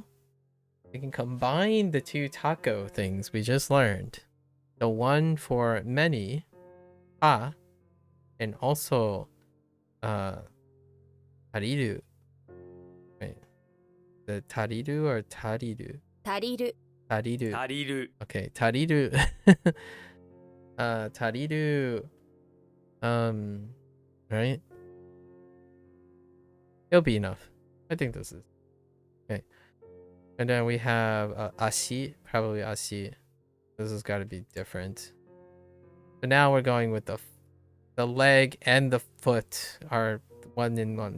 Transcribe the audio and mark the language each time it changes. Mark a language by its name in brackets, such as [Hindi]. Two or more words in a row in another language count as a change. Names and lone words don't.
[English] We can combine the 2 taco things we just learned. The one for many, and also tariru. Wait. The tariru or tariru? [Japanese] 足りる [English] Tariru. Tariru. Okay, tariru. Tariru Right? It'll be enough. I think this is okay. And then we have ashi, probably ashi. This has got to be different. So now we're going with the leg and the foot are one in one.